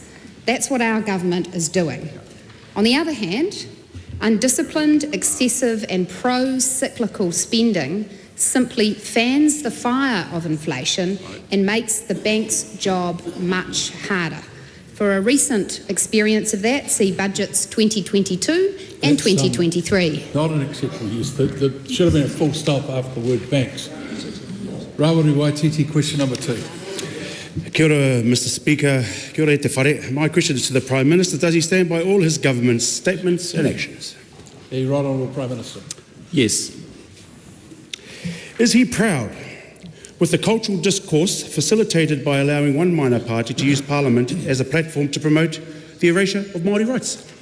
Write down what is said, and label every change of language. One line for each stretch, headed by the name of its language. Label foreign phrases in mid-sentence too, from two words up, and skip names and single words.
English: That's what our government is doing. On the other hand, undisciplined, excessive and pro-cyclical spending simply fans the fire of inflation and makes the bank's job much harder. For a recent experience of that, see budgets 2022 and 2023. Not an exceptional use. There should have been a full stop after the word banks. Rawiri Waititi, question number 2.
Māori: Kia ora,
English: Mr. Speaker.
Māori: Kia ora e te whare.
English: My question is to the Prime Minister. Does he stand by all his government's statements and actions? The Right Honourable Prime Minister. Yes. Is he proud with the cultural discourse facilitated by allowing one minor party to use Parliament as a platform to promote the erasure of Maori rights?